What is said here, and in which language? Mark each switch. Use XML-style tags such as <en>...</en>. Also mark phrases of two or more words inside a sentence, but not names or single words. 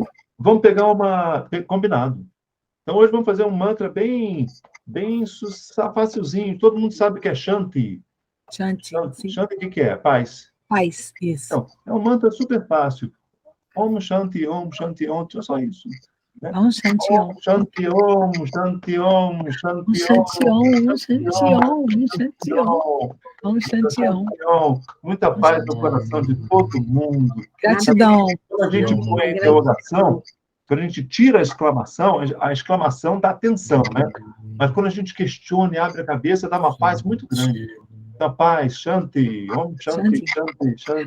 <pt>Vamos pegar combinado. Então, hoje vamos fazer um mantra bem facilzinho. Todo mundo sabe que é Shanti. Shanti, o que é? Paz. Paz, isso. Então, é um mantra super fácil.</pt> <sa>Om Shanti, Om Shanti, Om.</sa> <pt>É só isso. Né?</pt> <sa>Om Shanti, Om. Shanti, Om, Shanti, Om, Shanti, Om, Shanti, Om, Shanti, Om. Om Shanti, Om.</sa> <pt>Muita paz no coração de todo mundo. Gratidão. Quando a gente põe a interrogação, quando a gente tira a exclamação dá atenção, né? Mas quando a gente questiona e abre a cabeça, dá uma paz muito grande. Da paz, Shanti.</pt> <sa>Om Shanti, Shanti, Shanti.</sa>